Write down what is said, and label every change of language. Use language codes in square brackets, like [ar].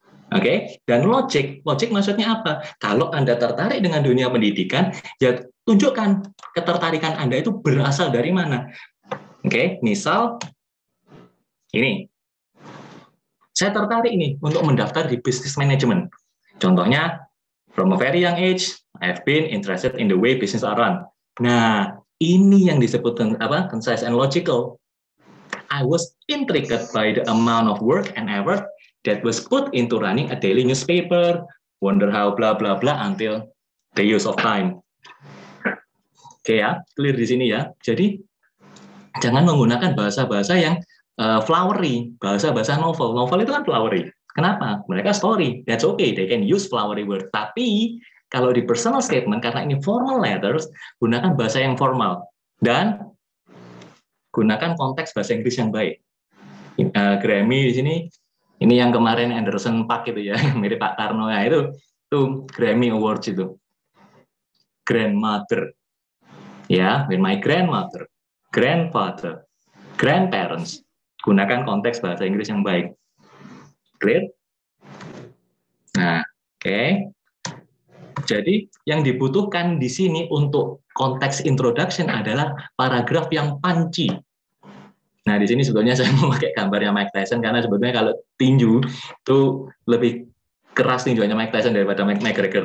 [id] Oke, dan logic maksudnya apa? Kalau Anda tertarik dengan dunia pendidikan, ya tunjukkan ketertarikan Anda itu berasal dari mana. Oke, misal ini, saya tertarik ini untuk mendaftar di business management. [en] Contohnya, from a very young age, I've been interested in the way business are run. [id] Nah, ini yang disebut [en] concise and logical. I was intrigued by the amount of work and effort that was put into running a daily newspaper, wonder how blah blah blah until the use of time. [id] Oke ya, clear di sini ya. Jadi jangan menggunakan bahasa-bahasa yang flowery, bahasa-bahasa novel. Novel itu kan flowery. Kenapa? Mereka story. [en] That's okay, they can use flowery word. [id] Tapi kalau di personal statement, karena ini formal letters, gunakan bahasa yang formal. Dan gunakan konteks bahasa Inggris yang baik. Grammy di sini, ini yang kemarin Anderson Paak itu ya, mirip Pak Karno ya, itu Grammy Awards itu. Grandmother. [en] Ya, with my grandmother, grandfather, grandparents. [id] Gunakan konteks bahasa Inggris yang baik. Clear? Nah, oke. Jadi yang dibutuhkan di sini untuk konteks introduction adalah paragraf yang punchy. Nah, di sini sebetulnya saya mau pakai gambarnya Mike Tyson karena sebetulnya kalau tinju itu lebih keras tinjuannya Mike Tyson daripada McGregor.